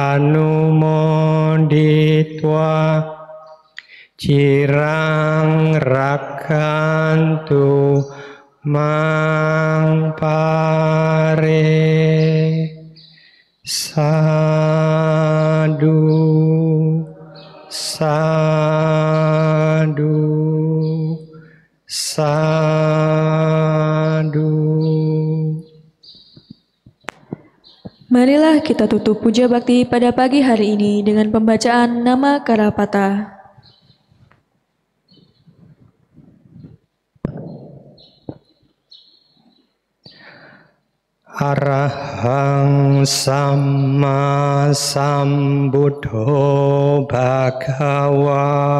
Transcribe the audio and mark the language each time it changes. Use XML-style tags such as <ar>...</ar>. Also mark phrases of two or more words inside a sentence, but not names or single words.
<pi>anumoditwa cirang rakantu mangpare sadu sadu sadu.</pi> <id>Marilah kita tutup puja bakti pada pagi hari ini dengan pembacaan nama Karapata.</id> <pi>Arahang Samma Sambuddho Bhagava.</pi>